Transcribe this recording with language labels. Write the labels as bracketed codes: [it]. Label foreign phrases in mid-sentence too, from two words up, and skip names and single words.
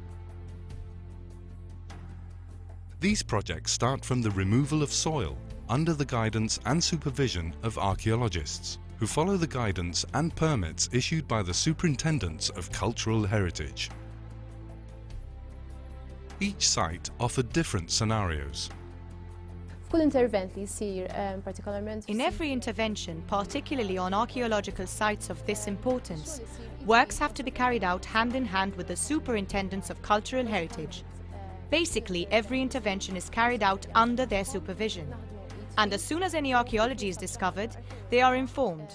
[en] These projects start from the removal of soil under the guidance and supervision of archaeologists, who follow the guidance and permits issued by the Superintendents of Cultural Heritage. Each site offered different scenarios. [mt] F'kull intervent li jsir partikolarment [en] In every intervention, particularly on archaeological sites of this importance, works have to be carried out hand in hand with the superintendents of cultural heritage. Basically, every intervention is carried out under their supervision. And as soon as any archaeology is discovered, they are informed.